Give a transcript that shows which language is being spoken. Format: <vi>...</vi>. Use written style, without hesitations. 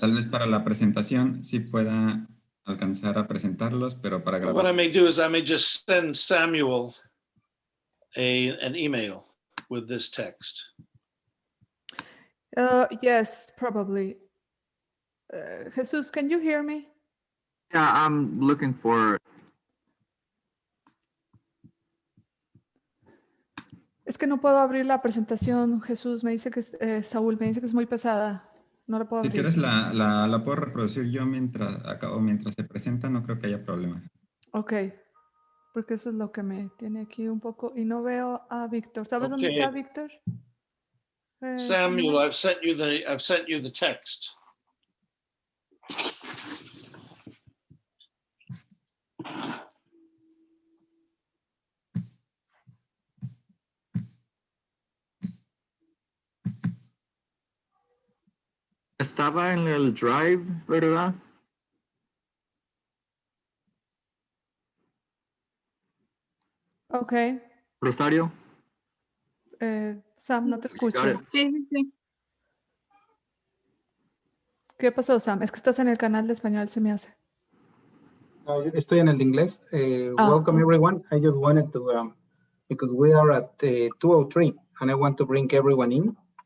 <es>Tal vez para la presentación sí pueda alcanzar a presentarlos, pero para grabar.</es> <en>What I may do is I may just send Samuel an email with this text. Yes, probably. Jesus, can you hear me? Yeah, I'm looking for.</en> <es>Es que no puedo abrir la presentación, Jesús. Me dice que Saúl me dice que es muy pesada. No la puedo abrir. Si quieres la puedo reproducir yo mientras se presenta, no creo que haya problema. Ok, porque eso es lo que me tiene aquí un poco y no veo a Víctor. ¿Sabes dónde está Víctor?</es> <en>Samuel, I've sent you the text.</en> <es>Estaba en el drive, ¿verdad?</es> <en>Ok. Rosario.</en> <es>Sam, no te escucho. Sí. ¿Qué pasó, Sam? Es que estás en el canal de español, se me hace. No, estoy en el de inglés.</es> <en>Welcome everyone. I just wanted to, because we are at 2:03 and I want to bring everyone in.</en>